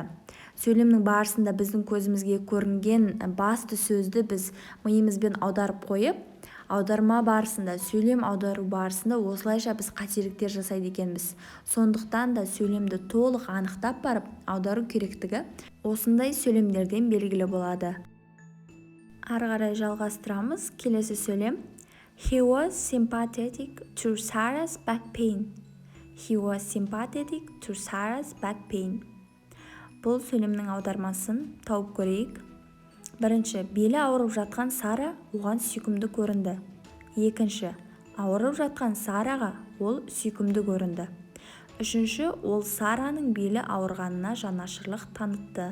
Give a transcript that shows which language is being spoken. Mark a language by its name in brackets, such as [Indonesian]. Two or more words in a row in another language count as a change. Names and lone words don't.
[Kazakh] Сөйлемнің барысында біздің көзімізге көрінген басты сөзді біз миымызбен аударып қойып, аударма барысында, сөйлем аудару барысында осылайша біз қателіктер жасайды екенбіз. Сондықтан да сөйлемді толық анықтап барып аудару керектігі осындай сөйлемдерден белгілі болады. Ары қарай жалғастырамыз. Келесі сөйлем: [English] He was sympathetic to Sarah's back pain. He was sympathetic to Sarah's back pain. [Kazakh] Бұл сөйлемнің аудармасын тауып көрейік. Бірінші: белі ауырып жатқан Сара оған сүйкімді көрінді. Екінші: ауырып жатқан Сараға ол сүйкімді көрінді. Үшінші: ол Сараның белі ауырғанына жанашырлық танытты.